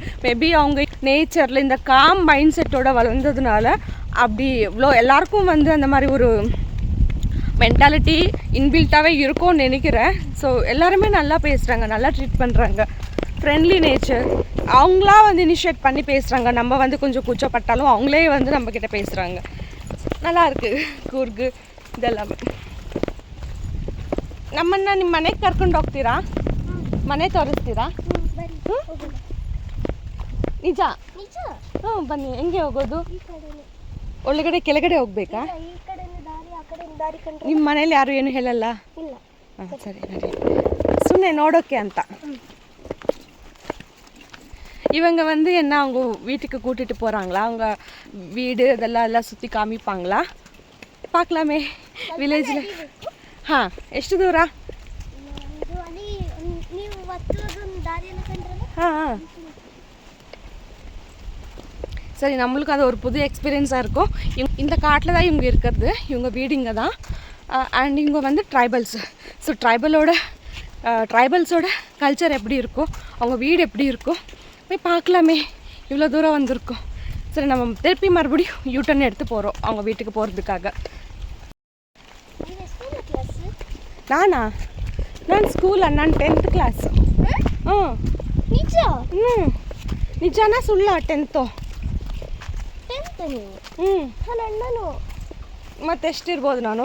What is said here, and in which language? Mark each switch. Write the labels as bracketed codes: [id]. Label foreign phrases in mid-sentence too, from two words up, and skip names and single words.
[ta] மேபி அவங்க நேச்சரில் இந்த [en] calm mind [ta] செட்டோட வளர்ந்ததுனால அப்படி இவ்வளோ எல்லாருக்கும் வந்து அந்த மாதிரி ஒரு [en] mentality inbuilt [ta] இருக்கும்னு நினைக்கிறேன். ஸோ எல்லாருமே நல்லா பேசுகிறாங்க, நல்லா ட்ரீட் பண்ணுறாங்க. [en] friendly nature, [ta] அவங்களா வந்து இனிஷியேட் பண்ணி பேசுகிறாங்க. நம்ம வந்து கொஞ்சம் கூச்சப்பட்டாலும் அவங்களே வந்து நம்மக்கிட்ட பேசுகிறாங்க. நல்லா இருக்குது [kn] ಕೂರ್ಗ್ ಇದೆಲ್ಲವೇ. ನಮ್ಮನ್ನು ನಿಮ್ಮ ಮನೆಗೆ ಕರ್ಕೊಂಡು ಹೋಗ್ತೀರಾ? ಮನೆ ತೋರಿಸ್ತೀರಾ? ನಿಜ? ಹ್ಞೂ ಬನ್ನಿ. ಹೆಂಗೆ ಹೋಗೋದು? ಒಳಗಡೆ ಕೆಳಗಡೆ ಹೋಗ್ಬೇಕಾ? ನಿಮ್ಮ ಮನೇಲಿ ಯಾರು ಏನು ಹೇಳಲ್ಲ? ಹಾಂ ಸರಿ ನಡಿ, ಸುಮ್ಮನೆ ನೋಡೋಕ್ಕೆ ಅಂತ. [ta] இவங்க வந்து என்ன அவங்க வீட்டுக்கு கூட்டிகிட்டு போகிறாங்களா? அவங்க வீடு அதெல்லாம் சுற்றி காமிப்பாங்களா? பார்க்கலாமே வில்லேஜில். [kn] ಹಾಂ, ಎಷ್ಟು ದೂರ? [ta] ಹಾಂ சரி, நம்மளுக்கு அது ஒரு புது எக்ஸ்பீரியன்ஸாக இருக்கும். இந்த காட்டில் தான் இவங்க இருக்கிறது, இவங்க வீடு இங்கே தான். அண்ட் இவங்க வந்து ட்ரைபல்ஸு. ஸோ ட்ரைபல்ஸோட கல்ச்சர் எப்படி இருக்கும், அவங்க வீடு எப்படி இருக்கும் போய் பார்க்கலாமே. இவ்வளோ தூரம் வந்திருக்கோம். சரி, நம்ம திருப்பி மறுபடியும் யூட்டர்ன் எடுத்து போகிறோம் அவங்க வீட்டுக்கு போகிறதுக்காக. [kn] ನಾನು ಸ್ಕೂಲ್, ನಾನು 10th ಕ್ಲಾಸ್. ನಿಜಾನ ಸುಳ್ಳ? 10th ಮತ್ತೆ ಎಷ್ಟಿರ್ಬೋದು ನಾನು?